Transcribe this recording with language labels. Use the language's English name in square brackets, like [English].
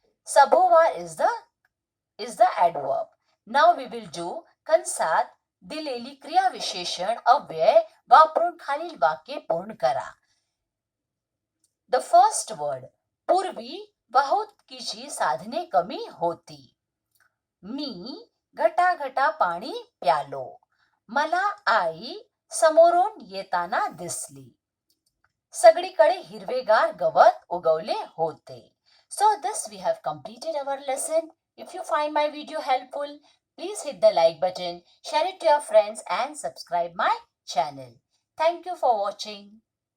[English] सभोवार is the adverb. Now we will do [Marathi] कंसात दिलेली क्रियाविशेषण अव्यय वापरून खालील वाक्य पूर्ण करा. [English] The first word. [Marathi] पूर्वी वाहतुकीची साधने कमी होती. मी घटाघटा पाणी प्यालो. मला आई समोरून येताना दिसली. सगळीकडे हिरवेगार गवत उगवले होते. [English] So this we have completed our lesson. If you find my video helpful, please hit the like button, share it to your friends and subscribe my channel. Thank you for watching.